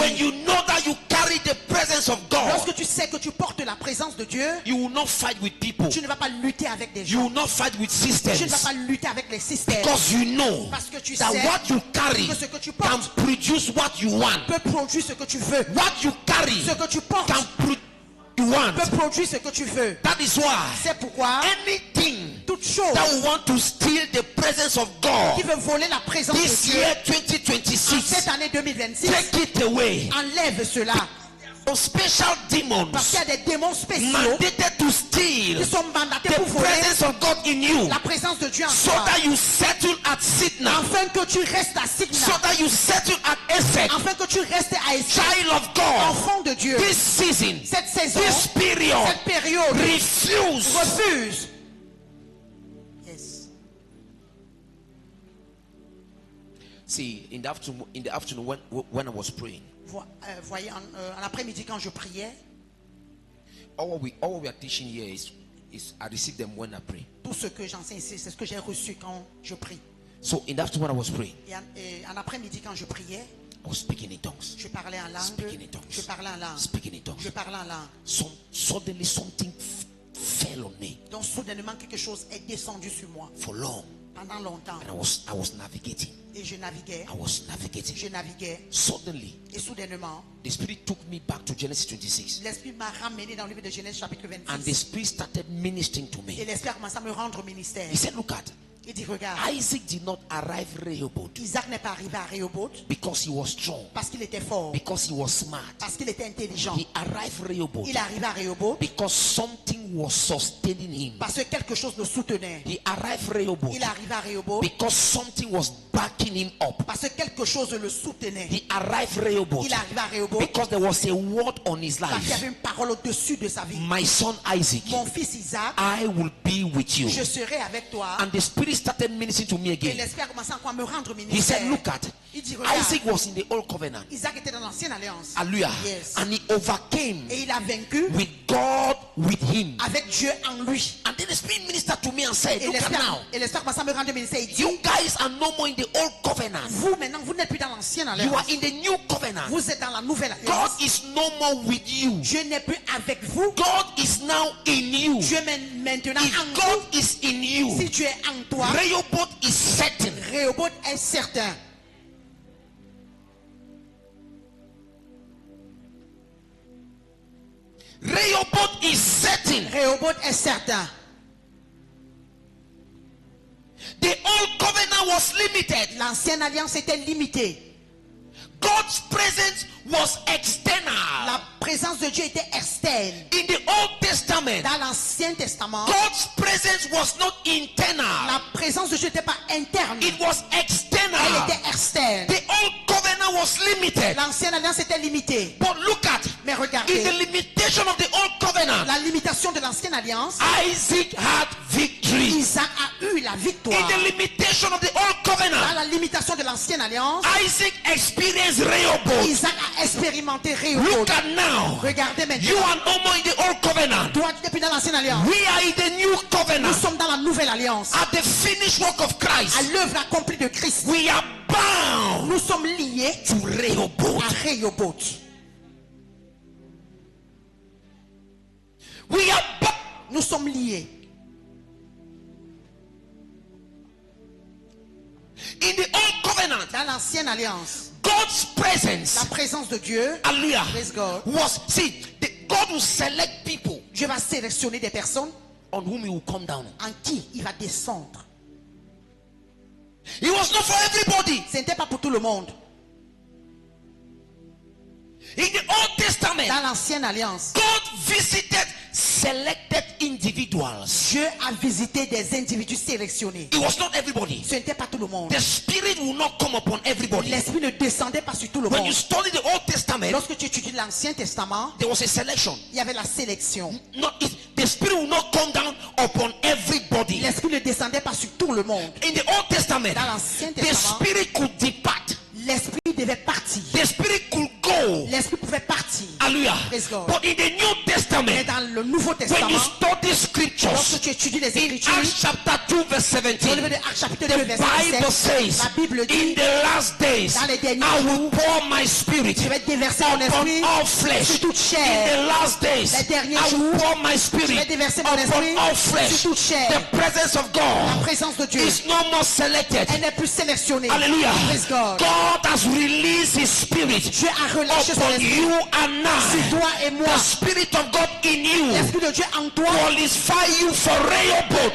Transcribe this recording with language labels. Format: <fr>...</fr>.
<en>When you know that you carry the presence of God,</en> <fr>Lorsque tu sais que tu portes la présence de Dieu,</fr> <en>you will not fight with people.</en> <fr>tu ne vas pas lutter avec des</fr> <en>You</en> <fr>gens.</fr> <en>will not fight with</en> <fr>Tu ne vas</fr> <en>systems.</en> <fr>pas lutter avec les systèmes.</fr> <en>Because you know</en> <fr>Parce que tu</fr> <en>that</en> <fr>sais</fr> <en>what you carry</en> <fr>que ce que tu</fr> <en>can</en> <fr>portes</fr> <en>produce what you want.</en> <fr>peut produire ce que tu veux.</fr> <en>What you carry</en> <fr>Ce que tu portes</fr> <en>can produce what you want.</en> <fr>peut produire ce que tu veux.</fr> <en>That is why</en> <fr>C'est pourquoi</fr> <en>anything</en> <fr>toute chose</fr> <en>that want to steal the presence of</en> <fr>qui</fr> <en>God</en> <fr>veut voler la présence de</fr> <en>this</en> <fr>Dieu</fr> <en>year</en> <fr>en</fr> <en>2026,</en> <fr>cette année 2026,</fr> <en>take it away.</en> <fr>enlève cela.</fr> <en>Some special demons</en> <fr>Parce qu'il y a des démons spéciaux</fr> <en>mandated to steal</en> <fr>qui sont mandatés</fr> <en>the</en> <fr>pour voler</fr> <en>presence of God in you,</en> <fr>la présence de Dieu en</fr> <en>so</en> <fr>toi.</fr> <en>that you settle at Sitna,</en> <fr>Afin que tu restes à</fr> <en>so</en> <fr>Signa.</fr> <en>that you settle at Esek.</en> <fr>Afin que tu restes à Essek.</fr> <en>Child of God,</en> <fr>Enfant de Dieu.</fr> <en>this season,</en> <fr>Cette saison,</fr> <en>this period,</en> <fr>cette période,</fr> <en>refuse.</en> <fr>refuse. Yes.</fr> <en>See, in the afternoon when I was praying,</en> <fr>Voyez, en après-midi quand je priais,</fr> <en>all we are teaching here is I receive them when I pray.</en> <fr>tout ce que j'enseigne ici, c'est ce que j'ai reçu quand je prie.</fr> <en>So in the afternoon when I was praying,</en> <fr>Et en après-midi quand je priais,</fr> <en>I was speaking in tongues.</en> <fr>je parlais en langue.</fr> <en>Speaking in tongues.</en> <fr>Je parlais en langue.</fr> <en>Speaking in tongues.</en> <fr>Je parlais en langue.</fr> <en>Suddenly something fell on me</en> <fr>Donc soudainement quelque chose est descendu sur moi</fr> <en>for long,</en> <fr>pendant longtemps.</fr> <en>and I was navigating.</en> <fr>Et je naviguais.</fr> <en>I was navigating.</en> <fr>Je naviguais.</fr> <en>Suddenly,</en> <fr>Et soudainement,</fr> <en>the Spirit took me back to Genesis 26,</en> <fr>l'Esprit m'a ramené dans le livre de Genèse chapitre</fr> <en>and the</en> <fr>26.</fr> <en>Spirit started ministering to</en> <fr>Et</fr> <en>me.</en> <fr>l'Esprit a commencé à me rendre ministère.</fr> <en>He said, "Look at</en> <fr>Il dit, regarde,</fr> <en>Isaac did not arrive Rehoboth</en> <fr>Isaac n'est pas arrivé à Rehoboth</fr> <en>because he was strong,</en> <fr>parce qu'il était fort,</fr> <en>because he was smart.</en> <fr>parce qu'il était intelligent.</fr> <en>He arrived Rehoboth</en> <fr>Il est arrivé à Rehoboth</fr> <en>because something was sustaining him.</en> <fr>parce que quelque chose le soutenait.</fr> <en>He arrived Rehoboth</en> <fr>Il est arrivé à Rehoboth</fr> <en>because something was backing him up.</en> <fr>parce que quelque chose le soutenait.</fr> <en>He arrived Rehoboth</en> <fr>Il est arrivé à Rehoboth</fr> <en>because there was a word on his</en> <fr>parce qu'il y</fr> <en>life.</en> <fr>avait une parole au-dessus de sa vie.</fr> <en>My son Isaac,</en> <fr>Mon fils Isaac,</fr> <en>I will be with you.</en> <fr>je serai avec toi.</fr> <en>And the Spirit started ministering to me</en> <fr>Et</fr> <en>again.</en> <fr>l'Esprit a commencé encore à me rendre</fr> <en>He</en> <fr>ministère.</fr> <en>said, "Look at</en> <fr>Il dit, regarde,</fr> <en>Isaac was in the old covenant.</en> <fr>Isaac était dans l'ancienne alliance.</fr> <en>Hallelujah. Yes. And he overcame</en> <fr>Et il a vaincu</fr> <en>with God with him."</en> <fr>avec Dieu en lui.</fr> <en>And then the Spirit ministered to me and said, "Look at now.</en> <fr>Et l'Esprit a commencé à me rendre ministère. Il dit,</fr> <en>You guys are no more in the old covenant.</en> <fr>vous maintenant, vous n'êtes plus dans l'ancienne</fr> <en>You</en> <fr>alliance.</fr> <en>are in the new covenant.</en> <fr>Vous êtes dans la nouvelle</fr> <en>God</en> <fr>alliance.</fr> <en>is no more with you.</en> <fr>Dieu n'est plus avec vous.</fr> <en>God is now in you.</en> <fr>Dieu est maintenant</fr> <en>If</en> <fr>en</fr> <en>God</en> <fr>vous.</fr> <en>is in you,</en> <fr>Si tu es en toi,</fr> <en>Rehoboth is certain.</en> <fr>Rehoboth est certain.</fr> <en>Rehoboth is certain.</en> <fr>Rehoboth est certain.</fr> <en>The old covenant was limited.</en> <fr>L'ancienne alliance était limitée.</fr> <en>God's presence was external.</en> <fr>La présence de Dieu était externe.</fr> <en>In the Old Testament,</en> <fr>Dans l'Ancien Testament,</fr> <en>God's presence was not internal.</en> <fr>la présence de Dieu n'était pas interne.</fr> <en>It was</en> <fr>Elle</fr> <en>external.</en> <fr>était externe.</fr> <en>The old covenant was limited.</en> <fr>L'ancienne alliance était limitée.</fr> <en>But look at,</en> <fr>Mais</fr> <en>in</en> <fr>regardez,</fr> <en>the limitation of the old covenant,</en> <fr>la limitation de l'ancienne alliance,</fr> <en>Isaac had victory.</en> <fr>Isaac a eu la</fr> <en>In</en> <fr>victoire.</fr> <en>the limitation of the old</en> <fr>Dans</fr> <en>covenant,</en> <fr>la limitation de l'ancienne alliance,</fr> <en>Isaac experienced Rehoboth.</en> <fr>Isaac a expérimenté</fr> <en>Look</en> <fr>Rehoboth.</fr> <en>at now.</en> <fr>Regardez</fr> <en>You</en> <fr>maintenant.</fr> <en>are no more in the old covenant.</en> <fr>Toi, tu n'es plus dans l'ancienne alliance.</fr> <en>We are in the new</en> <fr>Nous</fr> <en>covenant.</en> <fr>sommes dans la nouvelle alliance.</fr> <en>At the finished work of</en> <fr>À</fr> <en>Christ,</en> <fr>l'œuvre accomplie de Christ.</fr> <en>we are bound</en> <fr>Nous sommes liés</fr> <en>to Rehoboth.</en> <fr>à Rehoboth.</fr> <en>We are bound.</en> <fr>Nous sommes liés.</fr> <en>In the old covenant,</en> <fr>Dans l'ancienne alliance,</fr> <en>God's</en> <fr>la</fr> <en>presence,</en> <fr>présence de Dieu,</fr> <en>hallelujah, praise God, was, see, God will select people</en> <fr>Dieu va sélectionner des personnes</fr> <en>on whom he will come down.</en> <fr>en qui il va descendre.</fr> <en>It was not for everybody.</en> <fr>Ce n'était pas pour tout le monde.</fr> <en>In the Old Testament,</en> <fr>Dans l'ancienne alliance,</fr> <en>God visited selected individuals.</en> <fr>Dieu a visité des individus sélectionnés.</fr> <en>It was not everybody.</en> <fr>Ce n'était pas tout le monde.</fr> <en>The Spirit will not come upon everybody.</en> <fr>L'esprit ne descendait pas sur tout le</fr> <en>When you</en> <fr>monde.</fr> <en>study the Old Testament,</en> <fr>Lorsque tu étudies l'Ancien Testament,</fr> <en>there was a selection.</en> <fr>il y avait la sélection.</fr> <en>The Spirit will not come down upon everybody.</en> <fr>L'esprit ne descendait pas sur tout le monde.</fr> <en>In the Old Testament,</en> <fr>Dans l'Ancien</fr> <en>the</en> <fr>Testament,</fr> <en>Spirit could depart.</en> <fr>l'esprit devait partir.</fr> <en>The Spirit could go.</en> <fr>L'esprit pouvait partir.</fr> <en>Hallelujah. Praise God. But in the New</en> <fr>Mais</fr> <en>Testament,</en> <fr>dans le Nouveau</fr> <en>when</en> <fr>Testament,</fr> <en>you study scriptures,</en> <fr>lorsque tu étudies les</fr> <en>in</en> <fr>Écritures,</fr> <en>Acts chapter 2 verse</en> <fr>au niveau</fr> <en>17,</en> <fr>de Actes chapitre 2,</fr> <en>the</en> <fr>verset</fr> <en>Bible</en> <fr>17,</fr> <en>says,</en> <fr>la Bible</fr> <en>in</en> <fr>dit,</fr> <en>the last days,</en> <fr>dans les derniers</fr> <en>I will</en> <fr>jours,</fr> <en>pour my spirit</en> <fr>je vais déverser mon</fr> <en>upon</en> <fr>esprit</fr> <en>all flesh.</en> <fr>sur toute</fr> <en>In</en> <fr>chair.</fr> <en>the last days,</en> <fr>Les derniers</fr> <en>I will</en> <fr>jours,</fr> <en>pour my</en> <fr>je</fr> <en>spirit</en> <fr>vais déverser mon</fr> <en>upon</en> <fr>esprit</fr> <en>all flesh.</en> <fr>sur toute chair.</fr> <en>The presence of</en> <fr>La</fr> <en>God</en> <fr>présence de Dieu,</fr> <en>is no more selected.</en> <fr>elle n'est plus sélectionnée.</fr> <en>Hallelujah. Praise God. God has released his spirit</en> <fr>Dieu a relâché son</fr> <en>upon</en> <fr>esprit</fr> <en>you and</en> <fr>sur</fr> <en>I.</en> <fr>toi et moi.</fr> <en>The spirit of God in you</en> <fr>L'esprit de Dieu en toi qualify you for Rehoboth.</fr>